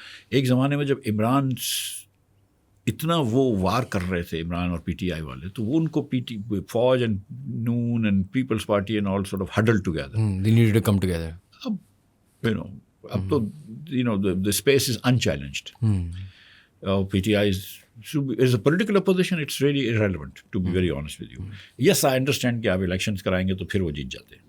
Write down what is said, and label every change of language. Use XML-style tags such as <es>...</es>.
<ur>ایک زمانے میں جب عمران اتنا وہ وار کر رہے تھے عمران اور پی ٹی آئی والے, تو وہ ان کو فوج and known and Peoples party</ur> <en>And all sort of huddle together. They needed to come together.</en> <ur>اب تو</ur> <en>the space is unchallenged. PTI is a political opposition, it's really irrelevant to be very honest with you. Yes, I understand</en> <ur>کہ آپ elections کرائیں گے تو پھر وہ جیت جاتے ہیں.</ur>